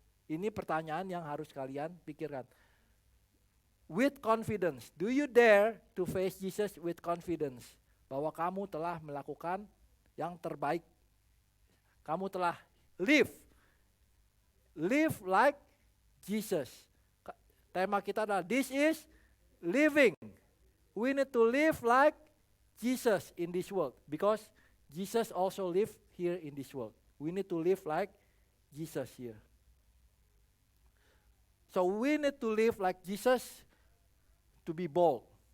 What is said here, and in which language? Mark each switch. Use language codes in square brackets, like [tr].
[id] Ini pertanyaan yang harus kalian pikirkan. [en] With confidence, do you dare to face Jesus with confidence? [id] Bahwa kamu telah melakukan yang terbaik. Kamu telah [en] live like Jesus. [id] Tema kita adalah [en] this is living. We need to live like Jesus in this world because Jesus also lived here in this world. We need to live like Jesus here. So we need to live like Jesus to be bold.